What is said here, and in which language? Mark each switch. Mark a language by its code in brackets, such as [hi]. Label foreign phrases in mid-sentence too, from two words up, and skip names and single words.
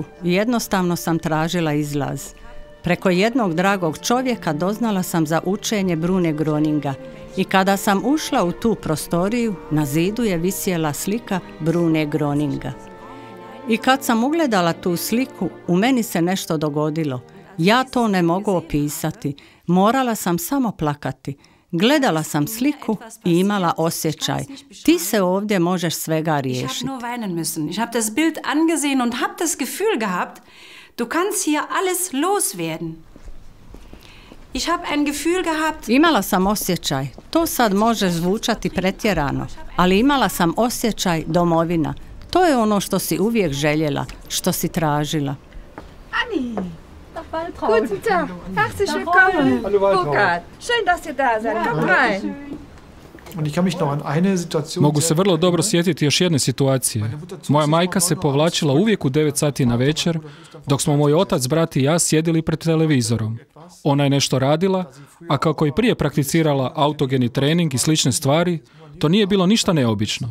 [hr] Jednostavno sam tražila izlaz. Preko jednog dragog čovjeka doznala sam za učenje Brune Groninga i kada sam ušla u tu prostoriju, na zidu je visjela slika Brune Groninga. I kad sam ugledala tu sliku, u meni se nešto dogodilo. Ja to ne mogu opisati. Morala sam samo plakati. Gledala sam sliku i imala osjećaj. Ti se ovdje možeš svega riješiti. [de] Ich habe das Bild angesehen und habe das Gefühl gehabt, du kannst hier alles loswerden. Ich habe ein Gefühl gehabt. [hr] Imala sam osjećaj. To sad može zvučati pretjerano, ali imala sam osjećaj domovina. To je ono što si uvijek željela, što si tražila. [de] Anni! Guten Tag, herzlich willkommen. Hallo Waltraud. Burkhard, schön, dass ihr da seid. Kommt rein. [hr] Mogu se vrlo dobro sjetiti još jedne situacije. Moja majka se povlačila uvijek u 9 sati na večer, dok smo moj otac, brat i ja sjedili pred televizorom. Ona je nešto radila, a kako i prije prakticirala autogeni trening i slične stvari, to nije bilo ništa neobično.